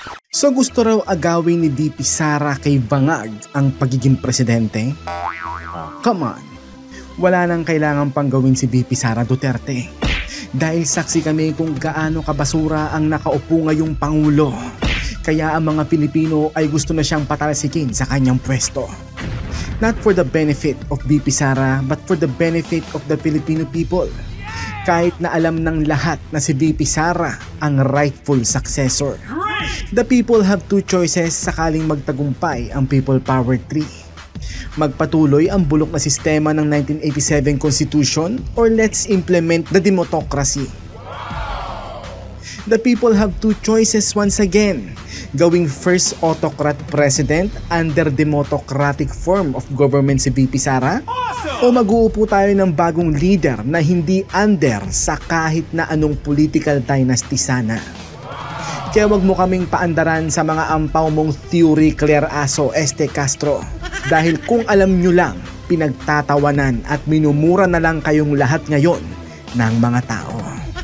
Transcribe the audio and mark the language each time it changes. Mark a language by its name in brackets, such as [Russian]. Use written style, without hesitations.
[Filipino] So gusto raw agawin ni VP Sara kay Bangag ang pagiging presidente? [English] Come on, [Filipino] wala nang kailangan pang gawin si VP Sara Duterte. Dahil saksi kami kung gaano kabasura ang nakaupo ngayong Pangulo. Kaya ang mga Pilipino ay gusto na siyang patalsikin sa kanyang pwesto. [English] Not for the benefit of VP Sara but for the benefit of the Filipino people. [Filipino] Kahit na alam ng lahat na si VP Sara ang rightful successor. [English] The people have two choices [Filipino] sakaling magtagumpay ang [English] People Power Tree. [Filipino] Magpatuloy ang bulok na sistema ng 1987 Constitution [English] or let's implement the democracy. The people have two choices once again. Gawing first autocrat president under democratic form of government si VP Sara? [Filipino] O mag-uupo tayo ng bagong leader na hindi under sa kahit na anong political dynasty sana? Kaya wag mo kaming paandaran sa mga ampaw mong theory Claire Aso, Este Castro. Dahil kung alam nyo lang, pinagtatawanan at minumura na lang kayong lahat ngayon ng mga tao.